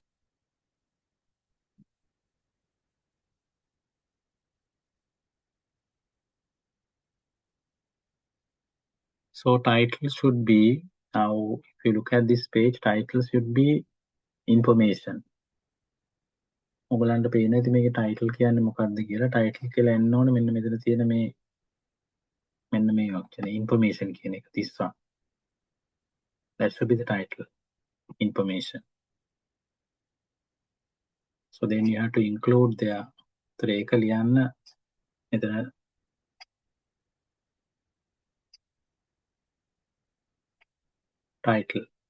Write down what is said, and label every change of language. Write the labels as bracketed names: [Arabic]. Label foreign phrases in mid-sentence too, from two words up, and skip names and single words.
[English] So title should be, now if you look at this page, title should be information. [Sinhala] ඔයගලන්ට පේන ඇති මේකේ title කියන්නේ මොකක්ද කියලා. title කියලා එන්න ඕනේ මෙන්න මෙතන තියෙන මේ වචනේ information කියන එක 31. [English] That should be the title, information. So then you have to include there. [Sinhala] ඒතර ඒක ලියන්න මෙතන title.